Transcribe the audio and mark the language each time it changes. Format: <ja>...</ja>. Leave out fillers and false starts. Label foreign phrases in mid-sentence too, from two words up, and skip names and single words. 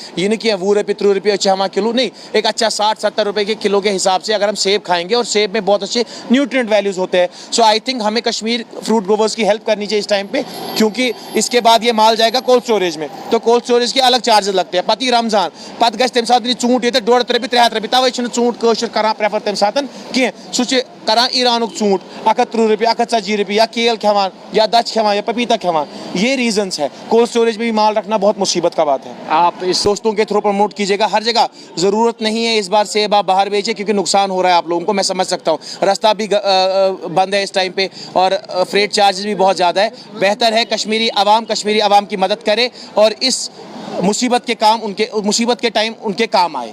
<hi>ये नहीं कि 20 रुपये अच्छा हमारा किलो, नहीं, एक अच्छा 60-70 रुपये के किलो के हिसाब से अगर हम सेब खाएंगे, और सेब में बहुत अच्छे</hi> <en>nutrient values</en> <hi>होते हैं।</hi> <en>so I think</en> <hi>हमें</hi> <en>Kashmir fruit growers</en> <hi>की हेल्प करनी चाहिए इस टाइम पे, क्योंकि इसके बाद ये माल जाएगा</hi> <en>cold storage</en> <hi>में, तो</hi> <en>cold storage</en> <hi>के अलग चार्जेस लगते हैं।</hi> <ks>पति रमजान पत गछ तम सात चूंट ये 1.5 रुपये 3 रुपये, तवे चूंट कशर करान प्रेफर तम सात कह सह करान ईरानुक चूंट 130 रुपये 140 रुपये, या केल खेवान या दच खेवान या पपीता खेवान।</ks> <hi>ये रीजंस है।</hi> <en>cold storage</en> <hi>में भी माल रखना बहुत मुसीबत का बात है। आप इस दोस्तों के थ्रू प्रमोट कीजिएगा हर जगह। ज़रूरत नहीं है इस बार सेब आप बाहर बेचिए, क्योंकि नुकसान हो रहा है आप लोगों को, मैं समझ सकता हूँ। रास्ता भी बंद है इस टाइम पे और</hi> <en>freight charges</en> <hi>भी बहुत ज़्यादा है। बेहतर है कश्मीरी आवाम की मदद करे और इस मुसीबत के टाइम उनके काम आए।</hi>